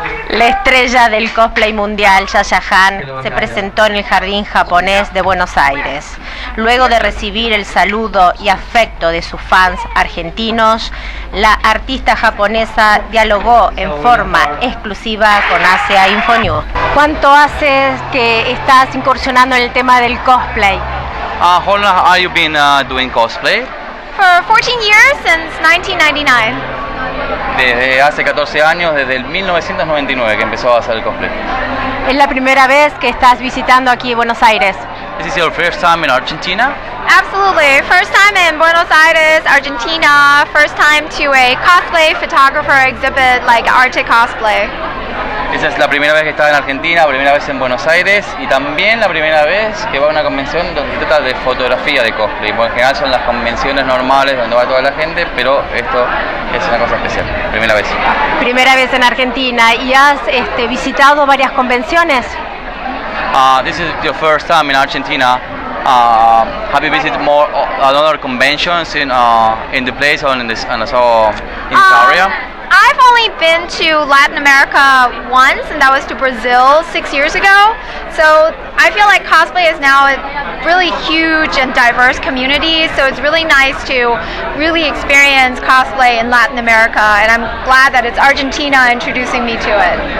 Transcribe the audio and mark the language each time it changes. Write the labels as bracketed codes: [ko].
[es] La estrella del cosplay mundial, Yaya Han, se presentó en el Jardín Japonés de Buenos Aires. Luego de recibir el saludo y afecto de sus fans argentinos, la artista japonesa dialogó en forma exclusiva con Asia INFONEWS. ¿Cuánto hace que estás incursionando en el tema del cosplay? [en] How long have you been doing cosplay? For 14 years, since 1999. [es] Desde hace 14 años, desde el 1999 que empezó a hacer el cosplay. ¿Es la primera vez que estás visitando aquí Buenos Aires? [en] Is this your first time in Argentina? Absolutely. First time in Buenos Aires, Argentina. First time to a cosplay photographer exhibit like Arte Cosplay. [es] Esa es la primera vez que estaba en Argentina, primera vez en Buenos Aires y también la primera vez que va a una convención donde se trata de fotografía de cosplay. Porque en general son las convenciones normales donde va toda la gente, pero esto es una cosa especial, primera vez. Primera vez en Argentina. ¿Y has visitado varias convenciones? [en] This is your first time in Argentina. Have you visited more other conventions in the place or in this area? I've only been to Latin America once, and that was to Brazil 6 years ago. So I feel like cosplay is now a really huge and diverse community, so it's really nice to really experience cosplay in Latin America, and I'm glad that it's Argentina introducing me to it.